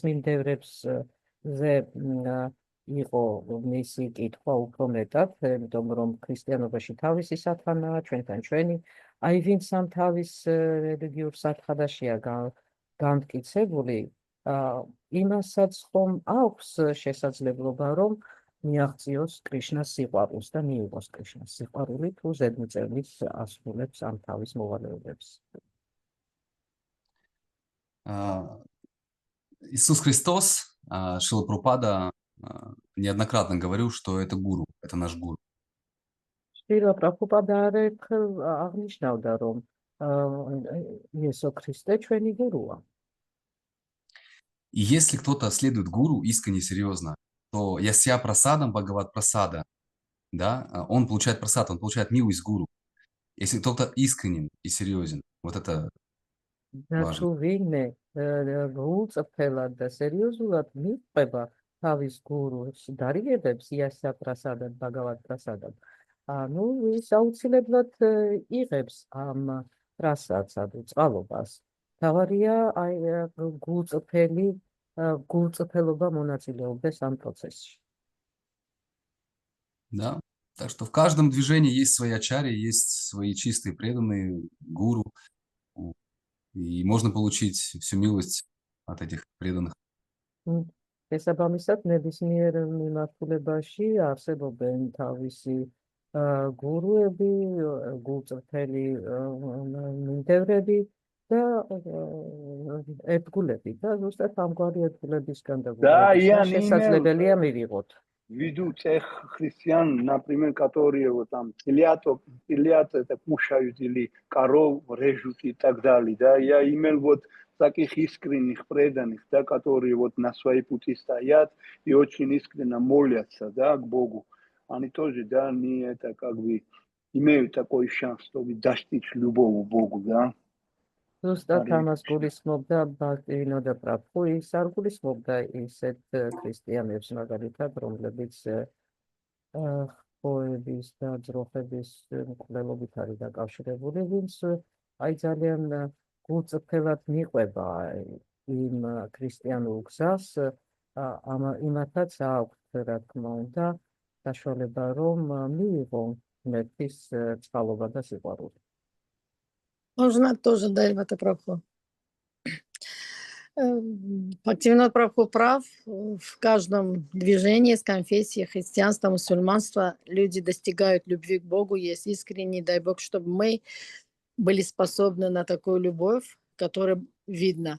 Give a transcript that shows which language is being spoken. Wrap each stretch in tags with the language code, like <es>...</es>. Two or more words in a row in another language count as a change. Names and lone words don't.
<ka>მიმდევრებს ზე იყო მისი კითხვა უფრო მეტად, იმიტომ რომ ქრისტიანობაში თავისი სათანაა, ჩვენთან ჩვენი, აი ვინც ამ თავის რელიგიურ სათხადაშია განმტკიცებული, იმასაც ხომ აქვს შესაძლებლობა, რომ მიაღწიოს კრიშნას სიყვარულს და მიიღოს კრიშნას სიყვარული თუ ზედმიწევნით ასრულებს ამ თავის მოვალეობებს.</ka> <ru>Иисус Христос, Шрила Прабхупада неоднократно говорил, что это гуру, это наш гуру.</ru> <ka>Шрила Прабхупада არაერთხელ აღნიშნავდა, რომ იესო ქრისტე ჩვენი გურუა.</ka> <ru>И если кто-то следует гуру искренне серьезно, то</ru> <sa>यस्य प्रसादम् भगवत् प्रसाद,</sa> <ru>да, он получает прасад, он получает милость гуру. Если кто-то искренен и серьезен, вот это</ru> <ka>და თუ ვინმე გულწრფელად და სერიოზულად მიყვება თავის გურუს დარიგებებს</ka> <sa>यस्य प्रसादाद्, भगवत् प्रसादाद्,</sa> <ka>ანუ ის აუცილებლად იღებს ამ პრასადს, ანუ წყალობას. თავარია აი გულწრფელობა მონაწილეობდეს ამ პროცესში.</ka> <ru>Да, так что в каждом движении есть свои ачарьи, есть свои чистые преданные, гуру, и можно получить всю милость от этих преданных.</ru> <ka>Შესაბამისად, ნებისმიერ მიმართულებაში არსებობენ თავისი გურუები, გულწრფელი მიმდევრები და ერთგულები და ზუსტად ამგვარი ერთგულებისგან და შესაძლებელია მივიღოთ.</ka> <ru>Веду тех христиан, например, которые вот там телят это кушают или коров режут и так далее, да, я имел вот таких искренних преданных, да, которые вот на своей пути стоят и очень искренне молятся, да, к Богу. Они тоже, да, не это как бы имеют такой шанс, чтобы достичь любого Богу, да.</ru> <ka>ზუსტად ამას გულისხმობდა ბhaktivinoda prabhu, ის არ გულისხმობდა ისეთ ქრისტიანებს მაგალითად, რომლებიც ხოების და ძროხების მკვლელობით არის დაკავშირებული, ვინც აი ძალიან გულწრფელად მიყვება იმ ქრისტიანულ გზას, იმათაც აქვთ, რა თქმა უნდა, საშუალება, რომ მიიღონ ღმერთის წყალობა და სიყვარული.</ka> <ru>Можно тоже Дайвата Прабху. Бхактивинода Прабху прав. В каждом движении с конфессией христианства, мусульманства люди достигают любви к Богу, есть искренний, дай Бог, чтобы мы были способны на такую любовь, которая видна.</ru>